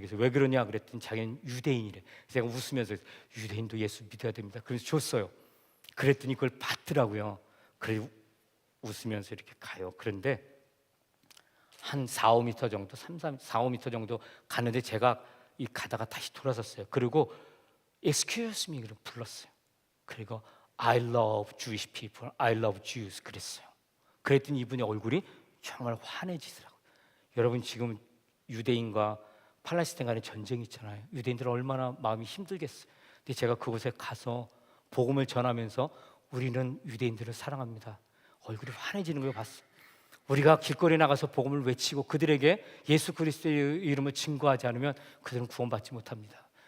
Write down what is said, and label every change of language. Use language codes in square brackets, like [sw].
[ko] 그래서 왜 그러냐 그랬더니 자기는 유대인이래. 제가 웃으면서 유대인도 예수 믿어야 됩니다. 그래서 줬어요. 그랬더니 그걸 받더라고요. 그래 웃으면서 이렇게 가요. 그런데 한 4, 5m 정도, 4, 5m 정도 가는데 제가 가다가 다시 돌아섰어요. 그리고 Excuse me 그럼 불렀어요. [en] 그리고 I love Jewish people, I love Jews 그랬어요. [ko] 그랬더니 이분의 얼굴이 정말 환해지더라고요. 여러분, 지금 유대인과 팔레스타인 간의 전쟁이 있잖아요. 유대인들은 얼마나 마음이 힘들겠어요. 근데 제가 그곳에 가서 복음을 전하면서 우리는 유대인들을 사랑합니다. 얼굴이 환해지는 걸 봤어요. 우리가 길거리에 나가서 복음을 외치고 그들에게 예수 그리스도의 이름을 증거하지 않으면 그들은 구원받지 못합니다.